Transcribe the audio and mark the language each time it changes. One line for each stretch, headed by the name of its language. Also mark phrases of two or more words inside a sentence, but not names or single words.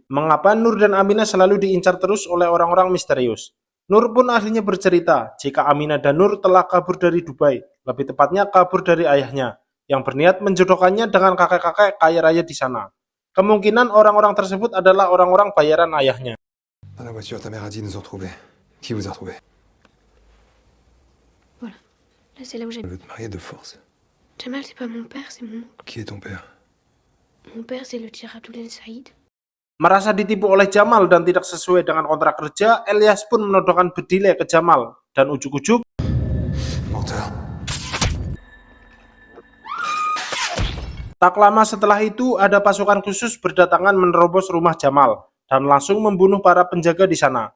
Indonesian: Mengapa Nur dan Amina selalu diincar terus oleh orang-orang misterius. Nur pun akhirnya bercerita jika Amina dan Nur telah kabur dari Dubai, lebih tepatnya kabur dari ayahnya, yang berniat menjodohkannya dengan kakek-kakek kaya raya di sana. Kemungkinan orang-orang tersebut adalah orang-orang bayaran ayahnya.
French: Dans la voiture, ta mère a dit nous ont retrouvés. Qui vous a retrouvés? Voilà, là c'est là où Elle j'habite. veut te marier de force. Jamal, c'est pas mon père, c'est mon oncle. Qui est ton père? Mon père, c'est le tir Abdoulaye Saïd.
Indonesian: Merasa ditipu oleh Jamal dan tidak sesuai dengan kontrak kerja, Elyas pun menodongkan bedile ke Jamal. Dan ujuk-ujuk,
French: Menteur.
Indonesian: tak lama setelah itu ada pasukan khusus berdatangan menerobos rumah Jamal dan langsung membunuh para penjaga di sana.